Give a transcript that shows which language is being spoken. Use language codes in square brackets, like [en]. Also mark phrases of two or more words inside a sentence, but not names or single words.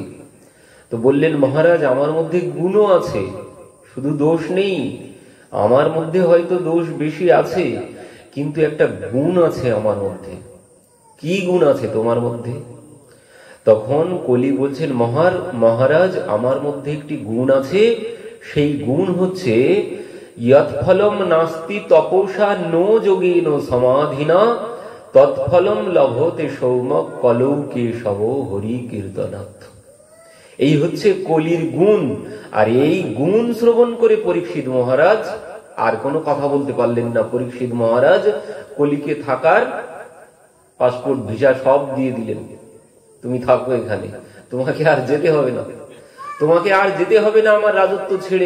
[bn] তো বললেন, মহারাজ আমার মধ্যে গুণও আছে, শুধু দোষ নেই। আমার মধ্যে হয়তো দোষ বেশি আছে, কিন্তু একটা গুণ আছে আমার মধ্যে। কি গুণ আছে তোমার মধ্যে? তখন কলি বলছেন, মহারাজ আমার মধ্যে একটি গুণ আছে। সেই গুণ হচ্ছে [sa] যৎ ফলম নাস্তি তপসা নো যোগেন সমাধিনা তৎফলম লভতে সৌমক কলৌ কেশব হরি কীর্তনাথ। [bn] এই হচ্ছে কলির গুণ। আর এই গুণ শ্রবণ করে পরীক্ষিত মহারাজ আর কোনো কথা বলতে পারলেন না। পরীক্ষিত মহারাজ কলিকে থাকার [en] passport visa [bn] সব দিয়ে দিলেন, তুমি থাকো এখানে, তোমাকে আর যেতে হবে না, তোমাকে আর যেতে হবে না আমার রাজত্ব ছেড়ে।